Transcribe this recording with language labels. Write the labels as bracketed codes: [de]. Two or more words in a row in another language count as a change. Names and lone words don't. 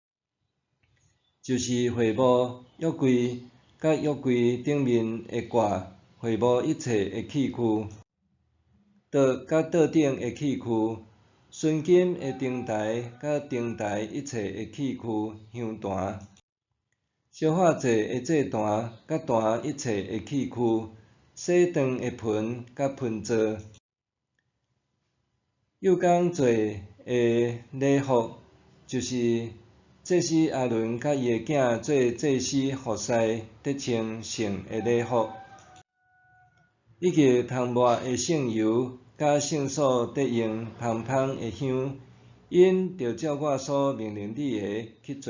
[nan] 就是会幕、约柜，甲约柜顶面会挂会幕一切的器具，甲桌顶的器具，纯金的灯台，甲灯台一切的器具，香坛、烧化祭的祭坛，甲坛一切的器具，洗汤的盆，甲盆座，又讲做的礼服，就是祭司阿伦甲伊的囝做祭司服侍得穿圣的礼服，以及通抹的圣油，甲圣所得用香香的香，因着照我所命令你的去做。